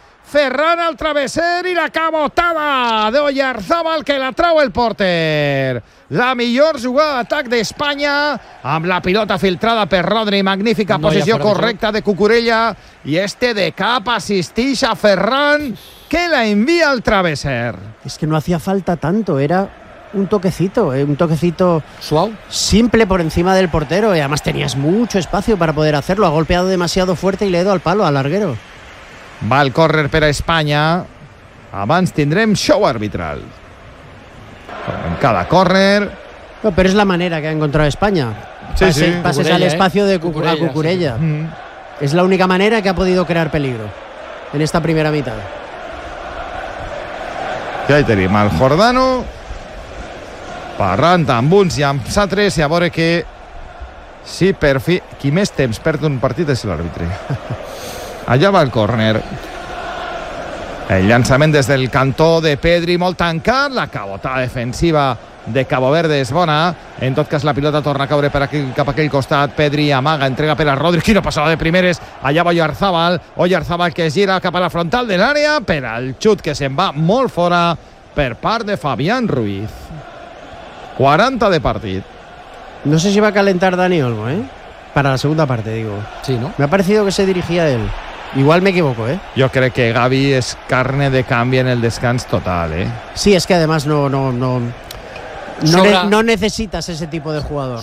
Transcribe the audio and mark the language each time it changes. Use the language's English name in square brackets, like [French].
[Catalan] Ferran al travesser i la cabotada d'Oyarzábal que la trau el porter. La millor jugada d'atac d'Espanya amb la pilota filtrada per Rodri. Magnífica posició correcta de Cucurella i este de cap assisteix a Ferran que la envia al travesser. [Spanish] És que no hacía falta tanto, era un toquecito [Catalan] suau, [Spanish] simple por encima del portero, y además tenías mucho espacio para poder hacerlo. Ha golpeado demasiado fuerte y le ha ido al palo, al larguero. [Catalan] Va el córner per a Espanya. Abans tindrem show arbitral. En cada córner... No, però és la manera que ha encontrat Espanya. Sí. Passes a l'espacio de Cucurella. Cucurella. Sí. És l'única manera que [Spanish] ha podido crear peligro en esta primera mitad. [Catalan] I ahí tenim el Jordano parlant amb uns i amb altres i a veure que si per fi... Qui més temps perd un partit és l'àrbitre. Allà va el córner. El llançament des del cantó de Pedri molt tancat, la cabotada defensiva de Cabo Verde és bona. En tot cas, la pilota torna a caure per aquí, cap a aquell costat. Pedri amaga, entrega per a Rodri. Quina passada de primeres. Allà va Oyarzabal. Oyarzabal que gira cap a la frontal de l'àrea per al xut que se'n va molt fora per part de Fabián Ruiz. 40 de partit. [Spanish] No sé si va a calentar Dani Olmo, ¿eh? Para la segunda parte, digo. Sí, ¿no? Me ha parecido que se dirigía a él. Igual me equivoco, ¿eh? Yo creo que Gavi es carne de cambio en el descanso total, ¿eh? Sí, es que además no no necesitas ese tipo de jugador.